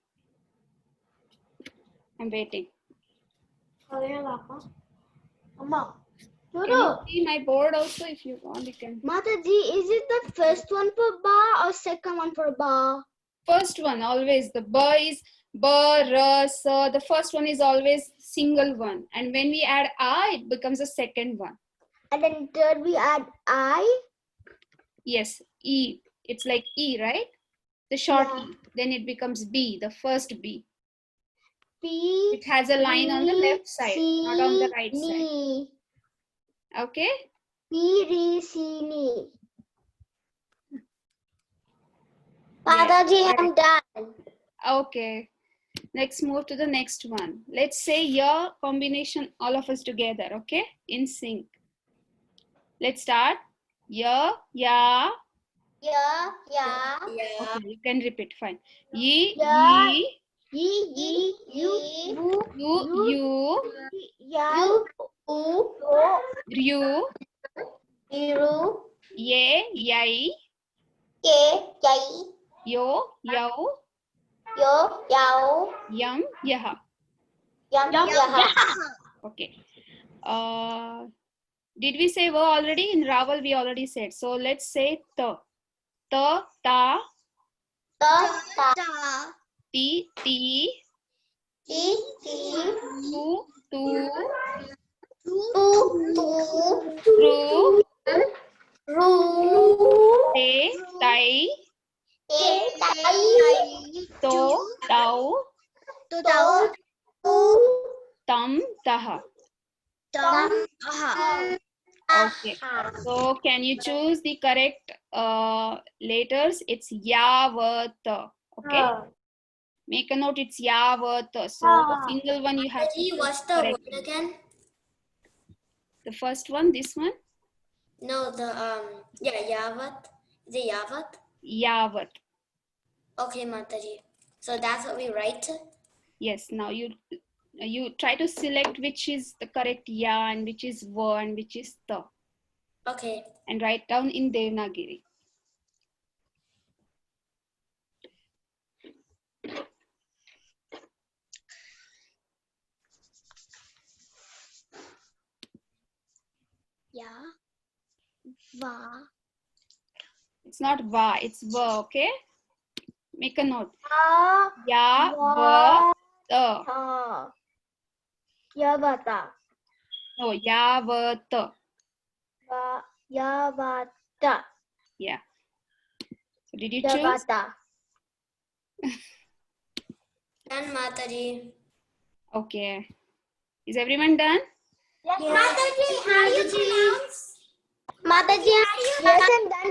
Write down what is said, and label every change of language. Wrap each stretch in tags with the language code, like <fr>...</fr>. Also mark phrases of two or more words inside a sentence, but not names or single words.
<en>I'm waiting. Amma. Can you see my board also if you want? You can. Mataji, is it the first one for ba or second one for ba? First one always the ba is ba, ra, sa. The first one is always single one, and when we add a, it becomes a second one. And then third we add I. Yes, e. It's like e, right? The short Yeah. e. Then it becomes b, the first b. P. It has a line on the left side, not on the right side. Ni. Okay. P. Ri. Si. Ni. Yes, Mataji, correct. I'm done. Okay. Let's move to the next one. Let's say ya combination, all of us together, okay? In sync. Let's start. Ya, ya. Ya. Okay, you can repeat, fine. Yi, Ya. yi. Yi. You. You. Ya. U. Ryu. Iru. Ye, yai. Ke. Yai. Yo, yao. Yo. Yao. Yam, yaha. Yum. Yaha. Okay. Did we say va already? In Raval, we already said. So let's say ta. Ta, ta. Ta. Ti, ti. Ti. Tu, tu. Tu. Ru, Ru. te, tai. Tai. To, tau. Tau. Tam, taha. Tam. Okay. So can you choose the correct letters? It's ya, va, ta. Okay. Make a note. It's ya, va, ta. So the single one you have to choose What's the correct. word again? The first one, this one. No, Yavat. Is it Yavat? Yavat. Okay, Mataji. So that's what we write. Yes. Now you try to select which is the correct ya and which is va and which is ta, Okay. and write down in Devanagari. Ya. Va. It's not va, it's va, okay? Make a note. Va. Ya, va, ta. Ta. Yavata. No, ya, va, ta. Yavata. Yeah. So did you choose? Yavata. Done, Mataji. Okay. Is everyone done? Yes, Mataji, how do you pronounce? Mataji, yes, I'm done.</en>